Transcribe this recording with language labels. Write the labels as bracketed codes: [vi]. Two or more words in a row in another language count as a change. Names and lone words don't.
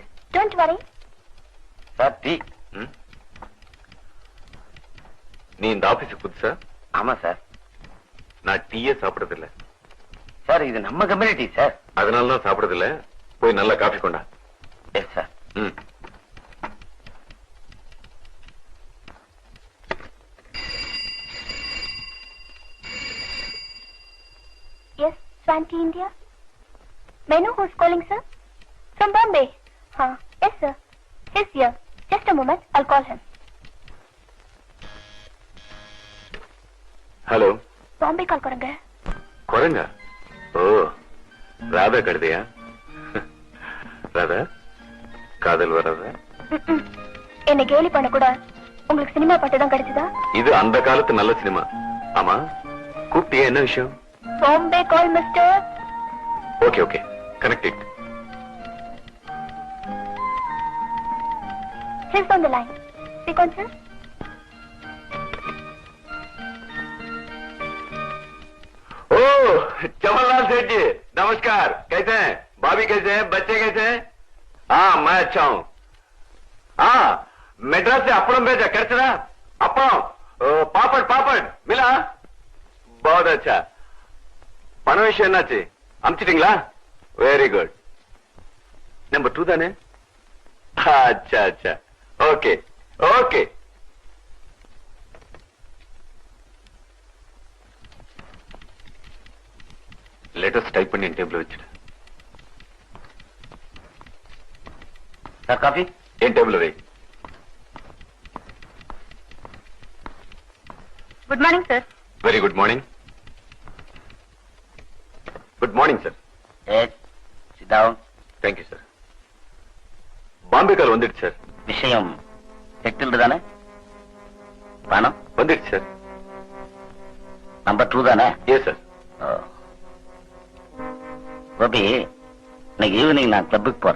[en] don't worry. [ta] சார் டீ. நீ இந்த ஆபீஸுக்கு புதுசா? ஆமா சார். நான் டீயே சாப்பிடுறது இல்ல சார். இது நம்ம கம்யூனிட்டி சார். அதனாலதான் சாப்பிடுறது இல்ல. போய் நல்லா காஃபி கொண்டா. [en] yes sir. Yes, Swanky India. May I know who's calling, sir? From Bombay. Yes, sir. He's here. Just a moment, I'll call him. [ta] ஹலோ. [en] Bombay call [hi] करंगे. [ta] குரங்க? ஓ, ராதா கழுதையா? ராதா, காதல் வராதா? என்ன கேலி பண்ண கூட உங்களுக்கு சினிமா பாட்டு தான் கிடைச்சதா? இது அந்த காலத்து நல்ல சினிமா. ஆமா, கூப்பிட்டியா? என்ன விஷயம்? [en] Bombay call, mister. okay okay, connect it. He's on the line. Speak on, sir. [hi] ओ जवाहरलाल सेठ जी नमस्कार. कैसे हैं? भाभी कैसे हैं? बच्चे कैसे हैं? हाँ, मैं अच्छा हूँ. हाँ, मेड्रास से अपड़म भेजा. कैसा? अपड़म, पापड़ पापड़ मिला? बहुत अच्छा. [ta] பண விஷயம் என்னாச்சு? அமிச்சிட்டீங்களா? [en] very good. [ta] நம்பர் 2 தானே? [hi] अच्छा अच्छा, [en] okay okay. latest type [ta] பண்ணி டேபிள் வச்சிடு. சார் காபி? என் டேபிள் வை. [en] Good morning, sir. very good morning. good morning sir. yes, sit down. thank you sir. [ta] பாம்பே கால் வந்துடுச்சு சார். விஷயம் செட்டில்டு தானே? பணம் வந்துடுச்சு சார். நம்பர் 2 தானே? [en] yes sir. [ta] கோபி, இன்னைக்கு ஈவினிங் நான் கிளப்புக்கு போறேன்.